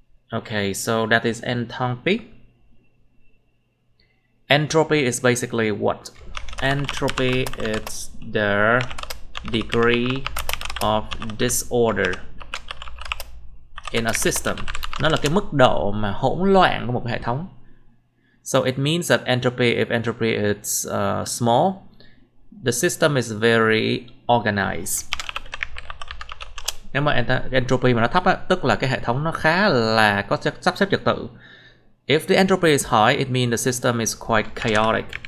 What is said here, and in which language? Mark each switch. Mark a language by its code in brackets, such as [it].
[en] Okay, so that is enthalpy. Entropy is basically what? Entropy is the degree of disorder in a system. [vi] Nó là cái mức độ mà hỗn loạn của một hệ thống. [en] So it means that entropy, if entropy is small, the system is very organized. [vi] Nếu mà entropy mà nó thấp á, tức là cái hệ thống nó khá là có sắp xếp trật tự. [en] If the entropy is high, it means the system is quite chaotic.